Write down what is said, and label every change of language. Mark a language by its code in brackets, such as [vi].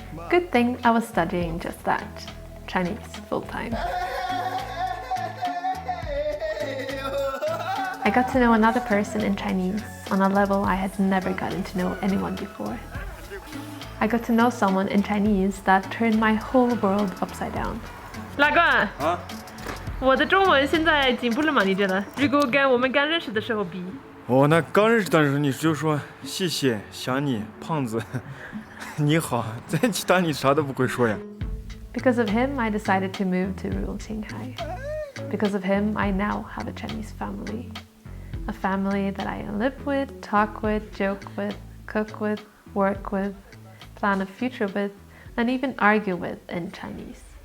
[en] Good thing I was studying just that, Chinese full-time. I got to know another person in Chinese on a level I had never gotten to know anyone before. I got to know someone in Chinese that turned my whole world upside down. [zh] 老公啊，我的中文现在进步了吗？你觉得？如果跟我们刚认识的时候比？哦，那刚认识的时候你就说谢谢、想你、胖子、你好，在其他你啥都不会说呀。 [en] Because of him, I decided to move to rural Qinghai. Because of him, I now have a Chinese family. A family that I live with, talk with, joke with, cook with, work with, plan a future with, and even argue with in Chinese.